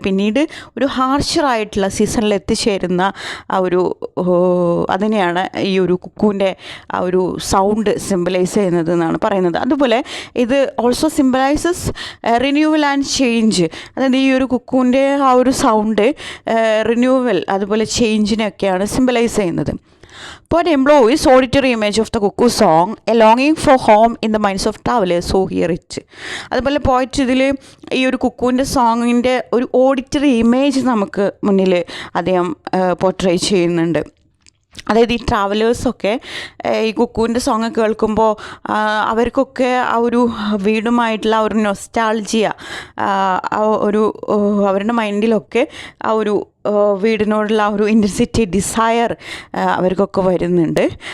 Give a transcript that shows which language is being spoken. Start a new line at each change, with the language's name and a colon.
Malayalam: പിന്നീട് ഒരു ഹാർഷറായിട്ടുള്ള സീസണിൽ എത്തിച്ചേരുന്ന ആ ഒരു അതിനെയാണ് ഈ ഒരു കുക്കുവിൻ്റെ ആ ഒരു സൗണ്ട് സിംബലൈസ് ചെയ്യുന്നത് എന്നാണ് പറയുന്നത്. അതുപോലെ ഇത്
English: Also symbolises renewal and change.
Malayalam: അതായത് ഈ ഒരു കുക്കുവിൻ്റെ ആ ഒരു സൗണ്ട് റിന്യൂവൽ, അതുപോലെ ചേഞ്ചിനെയൊക്കെയാണ് സിംബലൈസ് ചെയ്യുന്നത്.
English: Poet employs auditory image of the cuckoo song, a longing for home in the minds of travelers who hear it.
Malayalam: അതുപോലെ പോയിറ്റ് ഇതിൽ ഈ ഒരു കുക്കുവിൻ്റെ സോങ്ങിൻ്റെ ഒരു ഓഡിറ്ററി ഇമേജ് നമുക്ക് മുന്നിൽ അദ്ദേഹം പോർട്രേ ചെയ്യുന്നുണ്ട്. അതായത് ഈ ട്രാവലേഴ്സൊക്കെ ഈ കുക്കുവിൻ്റെ സോങ് കേൾക്കുമ്പോൾ അവർക്കൊക്കെ ആ ഒരു വീടുമായിട്ടുള്ള ആ ഒരു നൊസ്റ്റാൾജിയ, ആ ഒരു അവരുടെ മൈൻഡിലൊക്കെ ആ ഒരു വീടിനോടുള്ള ആ ഒരു ഇൻറ്റൻസിറ്റി ഡിസയർ അവർക്കൊക്കെ വരുന്നുണ്ട്.